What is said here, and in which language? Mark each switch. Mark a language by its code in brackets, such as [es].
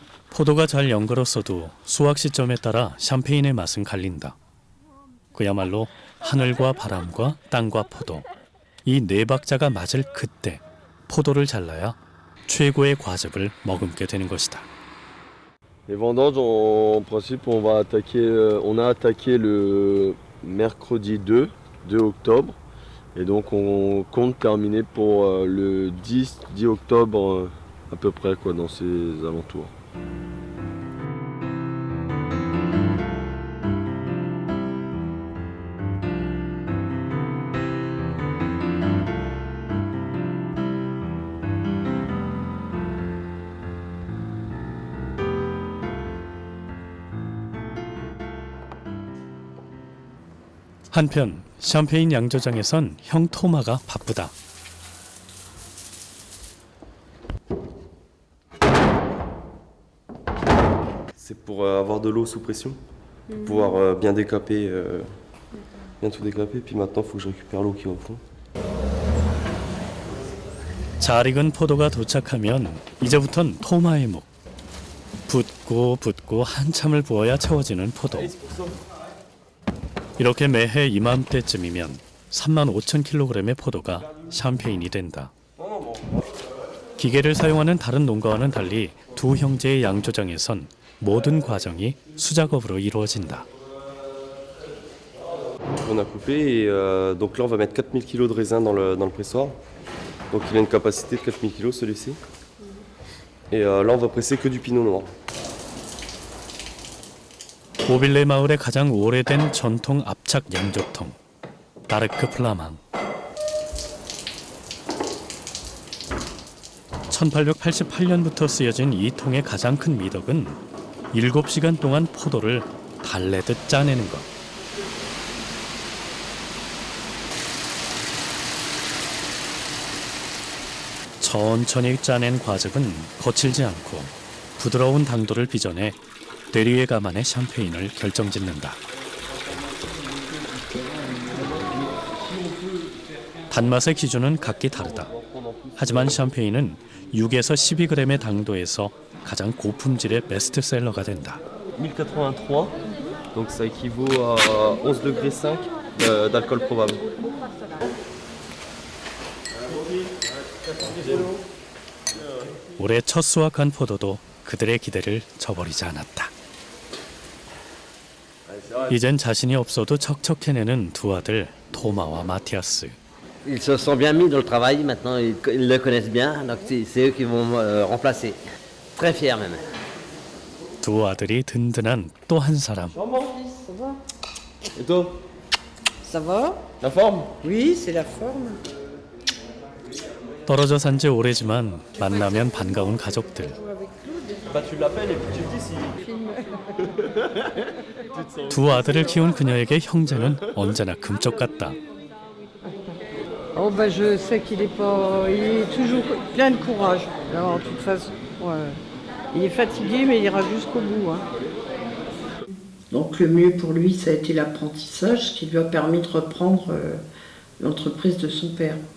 [ko] 포도가 잘 연걸었어도 수확 시점에 따라 샴페인의 맛은 갈린다. 그야말로 하늘과 바람과 땅과 포도, 이 네 박자가 맞을 그때 포도를 잘라야 최고의 과즙을 머금게 되는 것이다. [fr] Les vendanges, en principe, on a attaqué le mercredi 2 octobre. Et donc on compte terminer pour le 10 octobre à peu près quoi, dans ces alentours. [ko] 한편 샴페인 양조장에선 형 토마가 바쁘다. [fr] C'est pour avoir de l'eau sous pression, pour pouvoir bien décaper, bien tout décaper. Puis maintenant, il faut que je récupère l'eau qui est au fond. [ko] 잘 익은 포도가 도착하면 이제부턴 토마의 목. 붓고 한참을 부어야 채워지는 포도. 이렇게 매해 이맘때쯤이면 35,000kg의 포도가 샴페인이 된다. 기계를 사용하는 다른 농가와는 달리 두 형제의 양조장에선 모든 과정이 수작업으로 이루어진다. [fr] On a coupé et donc là on va mettre 4000 kg de raisin dans le pressoir. Donc il a une capacité de 4000 kg celui-ci. Et là on va presser que du pinot noir. [ko] 오빌레 마을의 가장 오래된 전통 압착 양조통, 다르크 플라망. 1888년부터 쓰여진 이 통의 가장 큰 미덕은 7시간 동안 포도를 달래듯 짜내는 것. 천천히 짜낸 과즙은 거칠지 않고 부드러운 당도를 빚어내 대리의 가만의 샴페인을 결정짓는다. 단맛의 기준은 각기 다르다. 하지만 샴페인은 6에서 12g의 당도에서 가장 고품질의 베스트셀러가 된다. [fr] 1083, donc ça équivaut à 11 degrés 5 d'alcool probable. [ko] 올해 첫 수확한 포도도 그들의 기대를 저버리지 않았다. 이젠 자신이 없어도 척척해내는 두 아들 토마와 마티아스. [fr] Ils se sont bien mis dans le travail, maintenant ils le connaissent bien, donc c'est eux qui vont me remplacer. Très fiers même. [ko] 두 아들이 든든한 또 한 사람. [fr] Et toi? Ça va? La forme? Oui, c'est la forme. [ko] 떨어져 산 지 오래지만 만나면 반가운 가족들. [fr] Bah tu l'appelles et puis tu dis si. [ko] 두 아들을 키운 그녀에게 형제는 언제나 금쪽 같다. [fr] Oh bah je sais qu'il est pas, il est toujours plein de courage. Alors de toute façon, il est fatigué mais il ira jusqu'au bout. Hein. Donc le mieux pour lui, ça a été l'apprentissage qui lui a permis de reprendre l'entreprise de son père.